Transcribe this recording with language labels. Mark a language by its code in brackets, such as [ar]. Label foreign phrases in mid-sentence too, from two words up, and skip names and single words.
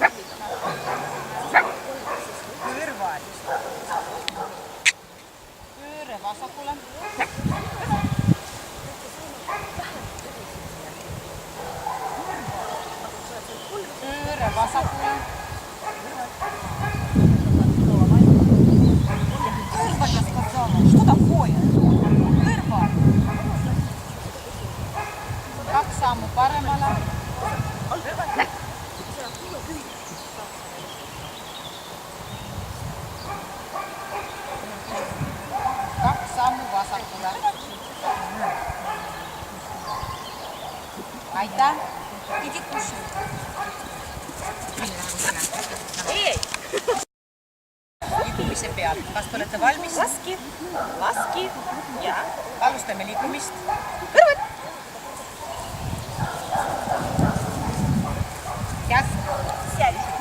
[et] Kõrval. Pööre vasakule. Pööre vasakule. [ru] Kõrval я сказала. Что такое? [et] Kõrval. Kaks sammu paremale. Kaks sammu vasakule. Aitäh. [ru] Иди кушай. [et] Ei! Liikumise pealt. Kas te olete valmis? Laski. Laski. Ja. Alustame liikumist. Kõrvad. Käsk. [ru] Сядь.